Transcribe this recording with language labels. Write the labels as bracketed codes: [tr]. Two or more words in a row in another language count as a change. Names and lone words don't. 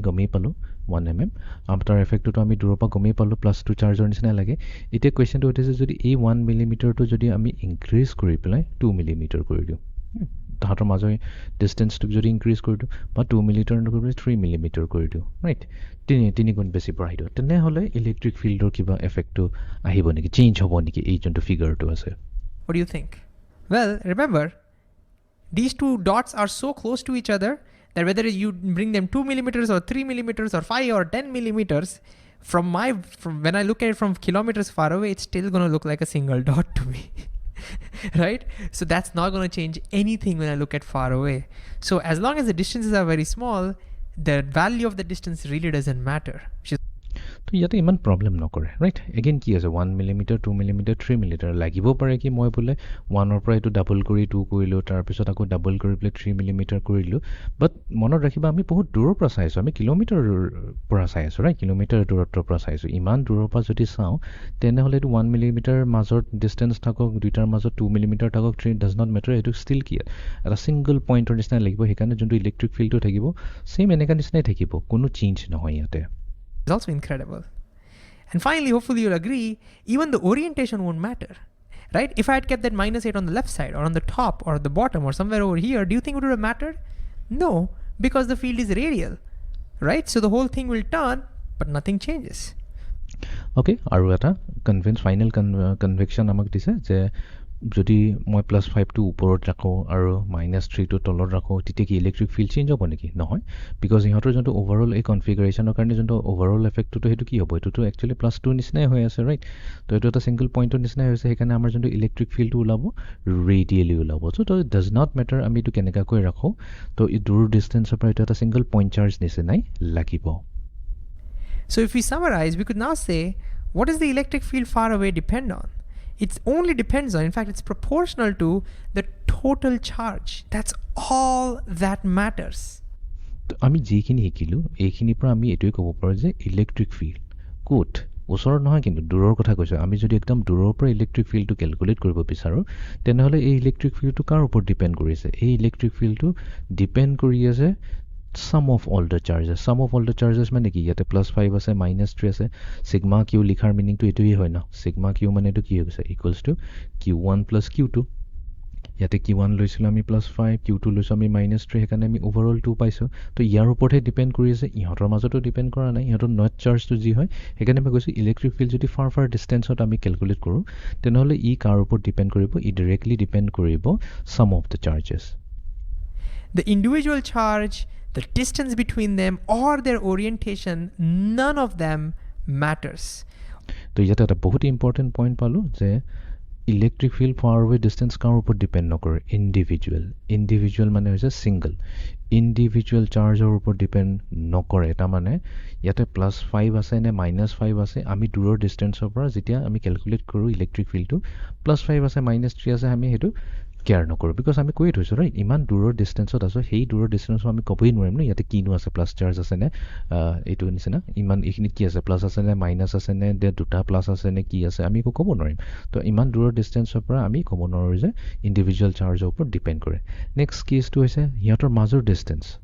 [as] গমেই পালোঁ 1 mm আৰু তাৰ এফেক্টটোতো আমি দূৰৰ পৰা গমেই পালোঁ +2 চাৰ্জৰ নিচিনা লাগে এতিয়া কুৱেশ্যনটো উঠিছে যদি এই 1 মিলিমিটাৰটো যদি আমি ইনক্ৰিজ কৰি পেলাই 2 মিলিমিটাৰ কৰি দিওঁ তাহাঁতৰ মাজৰ ডিষ্টেঞ্চটোক যদি ইনক্ৰিজ কৰি দিওঁ বা 2 মিলিমিটাৰ নকৰি পেলাই 3 মিলিমিটাৰ কৰি দিওঁ ৰাইট তিনি গুণ বেছি বঢ়াই দিওঁ তেনেহ'লে [en] electric field [as] কিবা এফেক্টটো আহিব নেকি চেঞ্জ হ'ব নেকি এই যোনটো ফিগাৰটো আছে [en] What do you think? Well, remember, these two dots are so close to each other that whether you bring them 2 millimeters or 3 millimeters or 5 or 10 millimeters, from when I look at it from kilometers far away, it's still going to look like a single dot to me. Right? So that's not going to change anything when I look at far away. So as long as the distances are very small, the value of the distance really doesn't matter. [as] তো ইয়াতে ইমান প্ৰব্লেম নকৰে ৰাইট এগেইন কি আছে 1 মিলিমিটাৰ 2 মিলিমিটাৰ 3 মিলিমিটাৰ লাগিব পাৰে কি মই বোলে 1ৰ পৰা এইটো ডাবল কৰি 2 কৰিলোঁ তাৰপিছত আকৌ ডাবল কৰি পেলাই 3 মিলিমিটাৰ কৰিলোঁ বাট মনত ৰাখিবা আমি বহুত দূৰৰ পৰা চাই আছোঁ আমি কিলোমিটাৰৰ পৰা চাই আছোঁ ৰাইট কিলোমিটাৰ দূৰত্বৰ পৰা চাই আছোঁ ইমান দূৰৰ পৰা যদি চাওঁ তেনেহ'লে এইটো 1 মিলিমিটাৰ মাজত ডিষ্টেঞ্চ থাকক দুইটাৰ মাজত 2 মিলিমিটাৰ থাকক 3 [en] does not matter [as] এইটো ষ্টিল কি এটা [en] single point [as] নিচিনা লাগিব সেইকাৰণে যোনটো [en] electric field [as] থাকিব ছেইম এনেকুৱা নিচিনাই থাকিব কোনো চেঞ্জ নহয় ইয়াতে [en] It's also incredible. And finally, hopefully you'll agree, even the orientation won't matter, right? If I had kept that -8 on the left side or on the top or at the bottom or somewhere over here, do you think it would have mattered? No, because the field is radial, right? So the whole thing will turn, but nothing changes. [as] Okay, আৰু এটা [en] final conviction [as] আমাক দিছে যে যদি মই +5টো ওপৰত ৰাখোঁ আৰু -3টো তলত ৰাখোঁ তেতিয়া কি [en] electric field change [as] হ'ব নেকি নহয় বিকজ ইহঁতৰ যোনটো অভাৰঅল এই কনফিগাৰেশ্যনৰ কাৰণে যোনটো [en] overall effect [as] সেইটো কি হ'ব এইটোতো একচুৱেলি +2 নিচিনাই হৈ আছে ৰাইট তো এইটো এটা [en] single point [as] নিচিনাই হৈছে সেইকাৰণে আমাৰ যোনটো [en] electric field [as] ওলাব ৰেডিয়েলি ওলাব চ' তো [en] does not matter [as] আমি এইটো কেনেকুৱাকৈ ৰাখোঁ তো এই দূৰ ডিষ্টেঞ্চৰ পৰা এইটো এটা [en] single point charge [as] নিচিনাই লাগিব [en] So if we summarize, we could now say, what does the electric field far away depend on? It only depends on, in fact, it's proportional to the total charge. That's all that matters. [as] তো আমি যিখিনি শিকিলোঁ এইখিনিৰ পৰা আমি এইটোৱে ক'ব পাৰোঁ যে [en] electric field [as] ক'ত ওচৰত নহয় কিন্তু দূৰৰ কথা কৈছোঁ আমি যদি একদম দূৰৰ পৰা [en] electric field [as] কেলকুলেট কৰিব বিচাৰোঁ তেনেহ'লে এই ইলেক্ট্ৰিক ফিল্ডটো কাৰ ওপৰত ডিপেণ্ড কৰিছে এই [en] electric field [as] ডিপেণ্ড কৰি আছে [en] sum of all the charges sum of all the charges [as] মানে কি ইয়াতে +5 আছে -3 আছে [en] sigma q [as] লিখাৰ মিনিংটো এইটোৱেই হয় ন sigma q মানে এইটো কি হৈ গৈছে [en] equals to q1 + q2 [as] ইয়াতে q1 লৈছিলোঁ আমি +5 q2 লৈছোঁ আমি -3 সেইকাৰণে আমি ওভাৰঅল 2 পাইছোঁ তো ইয়াৰ ওপৰতহে ডিপেণ্ড কৰি আছে ইহঁতৰ মাজতো ডিপেণ্ড কৰা নাই ইহঁতৰ [en] net charge [as] যি হয় সেইকাৰণে মই কৈছোঁ [en] electric field [as] যদি [en] far distance [as] আমি কেলকুলেট কৰোঁ তেনেহ'লে ই কাৰ ওপৰত ডিপেণ্ড কৰিব ই ডাইৰেক্টলি ডিপেণ্ড কৰিব [en] sum of the charges The individual charge, the distance between them, or their orientation, none of them matters. [as] তো ইয়াতে এটা বহুত [en] important point [as] পালোঁ যে [en] electric field far way distance [as] কাৰ ওপৰত ডিপেণ্ড নকৰে ইণ্ডিভিজুৱেল মানে হৈছে [en] single individual charge [as] ওপৰত ডিপেণ্ড নকৰে তাৰমানে ইয়াতে +5 আছে নে -5 আছে আমি দূৰৰ ডিষ্টেঞ্চৰ পৰা যেতিয়া আমি কেলকুলেট কৰোঁ [en] electric field [as] +5 আছে -3 আছে আমি সেইটো কেয়াৰ নকৰোঁ বিকজ আমি কৈয়ে থৈছোঁ ৰাইট ইমান দূৰৰ ডিষ্টেঞ্চত আছোঁ সেই দূৰৰ ডিষ্টেঞ্চত আমি ক'বই নোৱাৰিম ন ইয়াতে কিনো আছে [en] plus charge [as] আছে নে এইটো নিচিনা ইমান এইখিনিত কি আছে প্লাছ আছে নে মাইনাছ আছে নে দুটা প্লাছ আছে নে কি আছে আমি একো ক'ব নোৱাৰিম তো ইমান দূৰৰ ডিষ্টেঞ্চৰ পৰা আমি ক'ব নোৱাৰোঁ যে [en] individual charge [as] ওপৰত ডিপেণ্ড কৰে [en] next case [as] হৈছে সিহঁতৰ মাজৰ ডিষ্টেঞ্চ